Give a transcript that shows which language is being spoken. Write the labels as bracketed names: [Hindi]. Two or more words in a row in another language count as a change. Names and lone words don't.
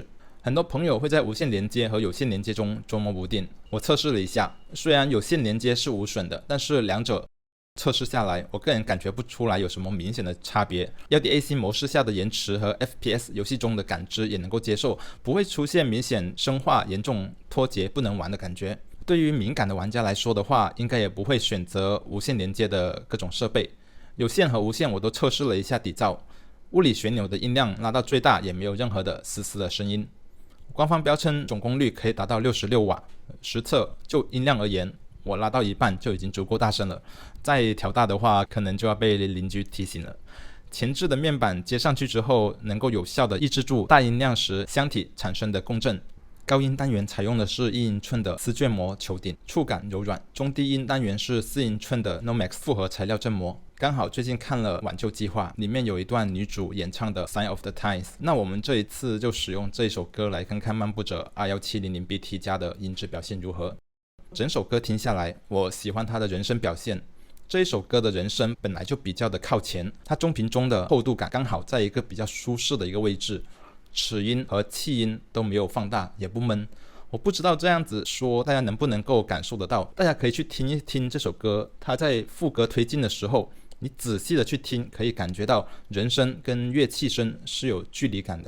[Chinese] 很多朋友會在無線連接和有線連接中捉摸不定，我測試了一下，雖然有線連接是無損的，但是兩者測試下來，我個人感覺不出來有什麼明顯的差別。LDAC 模式下的延遲和 FPS 遊戲中的感知也能夠接受，不會出現明顯生化、嚴重脫節不能玩的感覺。對於敏感的玩家來說的話，應該也不會選擇無線連接的各種設備。有線和無線我都測試了一下底噪，物理旋钮的音量拉到最大也沒有任何的嘶嘶的聲音。官方標稱總功率可以達到66瓦，實測就音量而言，我拉到一半就已經足夠大聲了，再調大的話可能就要被鄰居提醒了。前置的面板接上去之後，能夠有效地抑制住大音量時箱體產生的共振。高音單元採用的是1英寸的絲絹膜球頂，觸感柔軟。中低音單元是4英寸的 Nomex 複合材料振膜。剛好最近看了《挽救計劃》，裡面有一段女主演唱的 Sign of the Times，那我們這一次就使用這首歌來看看漫步者 R1700BT 加的音質表現如何。整首歌聽下來，我喜歡它的人聲表現。這一首歌的人聲本來就比較的靠前，它中頻中的厚度感剛好在一個比較舒適的一個位置，齒音和氣音都沒有放大，也不悶。我不知道這樣子說大家能不能夠感受得到，大家可以去聽一聽这首歌，它在副歌推進的時候，你仔細的去聽，可以感覺到人聲跟樂器聲是有距離感的。